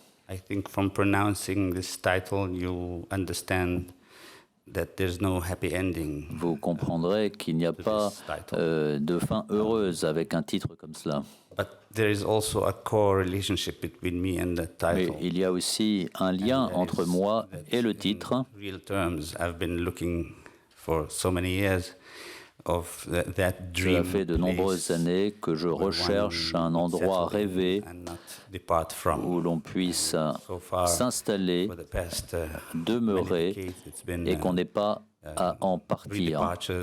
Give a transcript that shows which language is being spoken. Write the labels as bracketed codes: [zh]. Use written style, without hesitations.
[en] I think from pronouncing this title, you understand that there's no happy ending. [fr] Vous comprendrez qu'il n'y a pas de fin heureuse avec un titre comme cela. [en] But there is also a core relationship between me and the title. [fr] Mais il y a aussi un lien entre moi et le titre. [en] Real terms, I've been looking for so many years of that dream. [fr] Cela fait de nombreuses années que je recherche un endroit rêvé où l'on puisse s'installer, demeurer et qu'on n'ait pas à en partir.